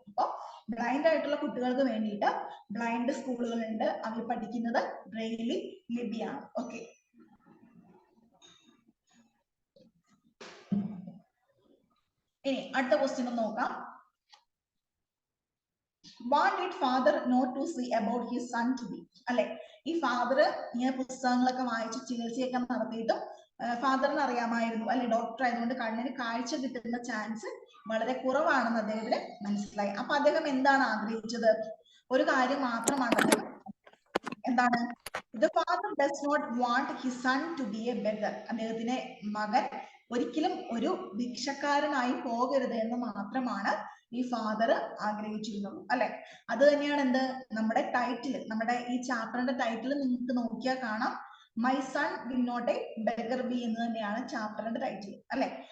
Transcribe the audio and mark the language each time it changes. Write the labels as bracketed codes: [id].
[ml] അപ്പൊ ബ്ലൈൻഡ് ആയിട്ടുള്ള കുട്ടികൾക്ക് വേണ്ടിയിട്ട് ബ്ലൈൻഡ് സ്കൂളുകളുണ്ട്. അവർ പഠിക്കുന്നത് ബ്രെയിലി ലിപിയാണ്. ഓക്കെ, ഇനി അടുത്ത ക്വസ്റ്റ്യൻ ഒന്ന് നോക്കാം. [en] What did father know to see about his son to be? [ml] അല്ലെ, ഈ ഫാദർ ഇങ്ങനെ പുസ്തകങ്ങളൊക്കെ വായിച്ച് ചികിത്സയൊക്കെ നടത്തിയിട്ടും ഫാദറിന് അറിയാമായിരുന്നു അല്ലെ, ഡോക്ടർ ആയതുകൊണ്ട് കണ്ണിന് കാഴ്ച കിട്ടുന്ന ചാൻസ് വളരെ കുറവാണെന്ന് അദ്ദേഹത്തിന് മനസ്സിലായി. അപ്പൊ അദ്ദേഹം എന്താണ് ആഗ്രഹിച്ചത്? ഒരു കാര്യം മാത്രമാണ് അദ്ദേഹം, എന്താണ്? [en] The father does not want his son to be a beggar. [ml] അദ്ദേഹത്തിന്റെ മകൻ ഒരിക്കലും ഒരു ഭിക്ഷക്കാരനായി പോകരുത് എന്ന് മാത്രമാണ് ഈ ഫാദർ ആഗ്രഹിച്ചിരുന്നുള്ളൂ അല്ലെ. അത് തന്നെയാണ് എന്ത്, നമ്മുടെ ടൈറ്റിൽ, നമ്മുടെ ഈ ചാപ്റ്ററിന്റെ ടൈറ്റിൽ നിങ്ങൾക്ക് നോക്കിയാൽ കാണാം, my son will not A beggar B എന്ന് തന്നെയാണ് ചാപ്റ്ററിന്റെ ടൈറ്റിൽ അല്ലെ.